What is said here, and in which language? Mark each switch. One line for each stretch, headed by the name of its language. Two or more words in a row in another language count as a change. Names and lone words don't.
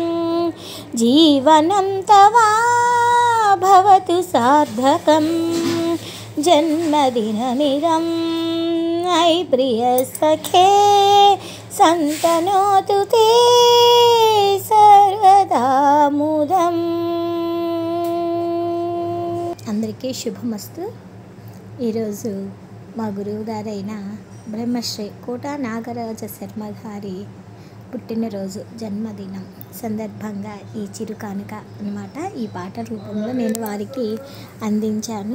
Sanskrit: जीवनं तव भवतु सार्थकं। जन्मदिनमिदं ऐ प्रियसखे सन्तनोतु ते सर्वदा मुदं।
Telugu: అందరికీ శుభమస్తు. ఈరోజు మా గురువు గారైన బ్రహ్మశ్రీ కోటా నాగరాజ శర్మ గారి పుట్టినరోజు జన్మదినం సందర్భంగా ఈ చిరు కానుక అన్నమాట ఈ పాట రూపంలో నేను వారికి అందించాను.